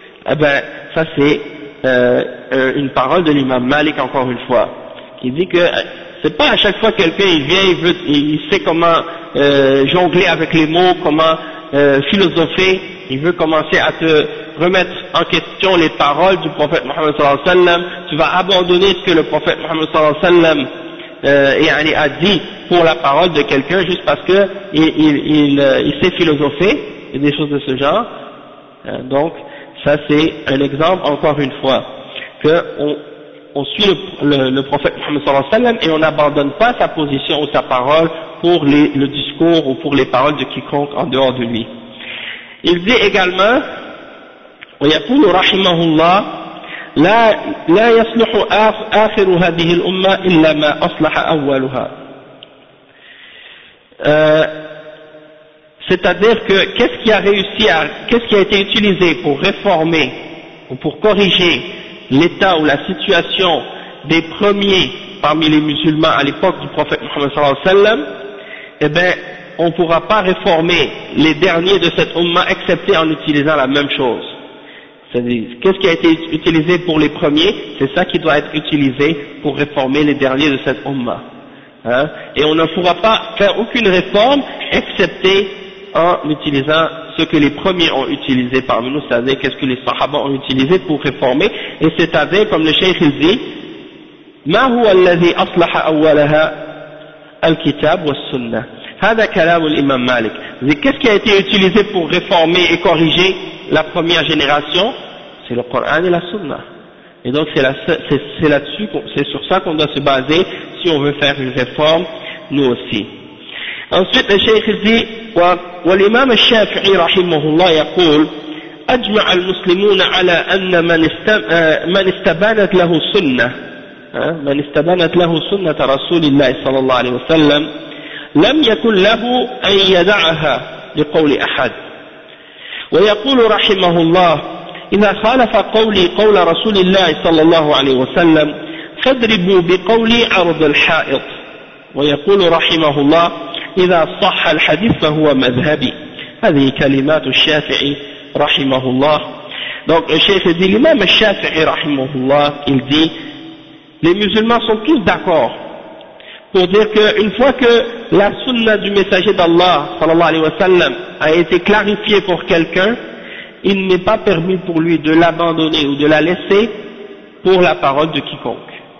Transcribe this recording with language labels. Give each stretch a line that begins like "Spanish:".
French: Eh ben, ça c'est une parole de l'imam Malik encore une fois, qui dit que c'est pas à chaque fois quelqu'un il vient, il sait comment jongler avec les mots, comment philosopher, il veut commencer à te remettre en question les paroles du prophète Mohammed sallallahu alayhi wa sallam, tu vas abandonner ce que le prophète Mohammed sallallahu alayhi wa sallam a dit pour la parole de quelqu'un juste parce que il sait philosopher et des choses de ce genre. Donc ça c'est un exemple encore une fois, qu'on suit le prophète Mohammed sallallahu alayhi wa sallam et on n'abandonne pas sa position ou sa parole pour le discours ou pour les paroles de quiconque en dehors de lui. Il dit également,
Arabic: ويقول رحمه الله لا يصلح آخر هذه الأمة إلا ما أصلح أولها.
French: C'est-à-dire que qu'est-ce qui a été utilisé pour réformer ou pour corriger l'état ou la situation des premiers parmi les musulmans à l'époque du prophète Mohammed sallallahu alayhi wa sallam, eh bien, on ne pourra pas réformer les derniers de cette umma excepté en utilisant la même chose. C'est-à-dire, qu'est-ce qui a été utilisé pour les premiers, c'est ça qui doit être utilisé pour réformer les derniers de cette umma. Hein? Et on ne pourra pas faire aucune réforme excepté en utilisant ce que les premiers ont utilisé parmi nous, c'est-à-dire qu'est-ce que les sahabas ont utilisé pour réformer, et c'est-à-dire, comme le cheikh il dit,
Arabic: ما هو الذي أصلح أولها الكتاب والسنة هذا كلام الإمام مالك.
French: Qu'est-ce qui a été utilisé pour réformer et corriger la première génération? C'est le Coran et la Sunna. Et donc c'est là-dessus, c'est sur ça qu'on doit se baser si on veut faire une réforme nous aussi. Ensuite, le cheikh dit:
Arabic: والإمام الشافعي رحمه الله يقول أجمع المسلمون على أن من استبانت له سنة من استبانت له سنة رسول الله صلى الله عليه وسلم لم يكن له أن يدعها لقول أحد. ويقول رحمه الله: إذا خالف قولي قول رسول الله صلى الله عليه وسلم فاضربوا بقولي عرض الحائط. ويقول رحمه الله: إذا صح الحديث فهو مذهبي. هذه كلمات الشافعي رحمه الله.
French: donc
Arabic: الشيخ دي الإمام الشافعي رحمه الله
French: il dit: les musulmans sont tous d'accord pour dire qu'une fois que la sunna du messager d'Allah sallallahu alayhi wa sallam a été clarifiée pour quelqu'un, il n'est pas permis pour lui de l'abandonner ou de la laisser pour la parole de quiconque.